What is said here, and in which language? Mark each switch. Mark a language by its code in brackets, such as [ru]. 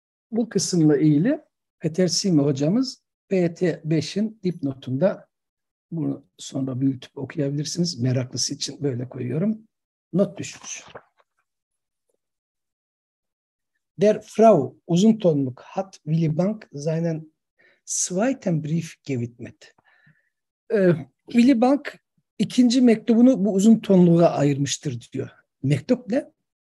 [tr] Bu kısımla ilgili Peter Sime hocamız BT5'in dipnotunda, bunu sonra büyütüp okuyabilirsiniz. Meraklısı için böyle koyuyorum. Not düşmüş. [de] Der Frau uzun tonluk hat Willy Bank seinen zweiten Brief gewidmet. [tr] Willy Bank ikinci mektubunu bu uzun tonluğa ayırmıştır diyor. Mektup ne?